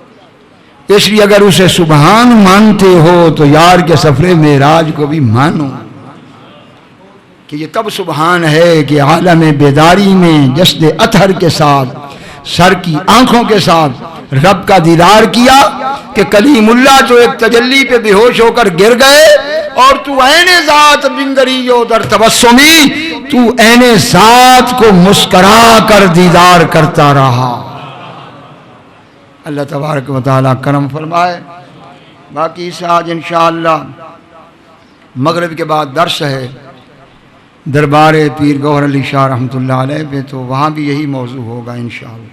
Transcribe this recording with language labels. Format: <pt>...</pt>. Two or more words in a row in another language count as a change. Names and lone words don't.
<ur>اس لیے اگر اسے سبحان مانتے ہو تو یار کے سفر معراج کو بھی مانو، کہ یہ تب سبحان ہے کہ عالم بیداری میں جسد اطہر کے ساتھ، سر کی آنکھوں کے ساتھ رب کا دیدار کیا، کہ کلیم اللہ تو ایک تجلی پہ بے ہوش ہو کر گر گئے، اور</ur> <fa>تو عین ذات بنگری و در تبسمی،</fa> <ur>تو عین ذات کو مسکرا کر دیدار کرتا رہا۔ اللہ تبارک و تعالیٰ کرم فرمائے۔ باقی سے آج انشاءاللہ مغرب کے بعد درس ہے دربار پیر گوہر علی شاہ رحمۃ اللہ علیہ پہ، تو وہاں بھی یہی موضوع ہوگا انشاءاللہ۔</ur>